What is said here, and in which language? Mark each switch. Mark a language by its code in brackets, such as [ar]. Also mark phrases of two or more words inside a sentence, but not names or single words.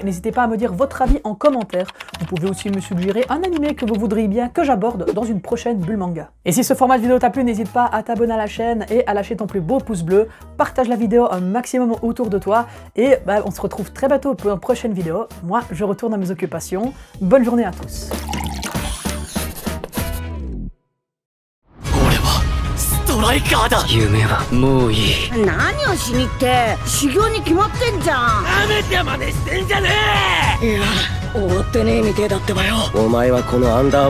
[fr] N'hésitez pas à me dire votre avis en commentaire. Vous pouvez aussi me suggérer un animé que vous voudriez bien que j'aborde dans une prochaine bulle manga. Et si ce format de vidéo t'a plu, n'hésite pas à t'abonner à la chaîne et à lâcher ton plus beau pouce bleu. Partage la vidéo un maximum autour de toi. Et on se retrouve très bientôt pour une prochaine vidéo. Moi, je retourne à mes occupations. Bonne journée à tous. [ja] ストライカーだ。夢はもういい。何をしにって修行に決まってんじゃん。なめてまでしてんじゃねえ。いや終わってねえみてえだってばよ。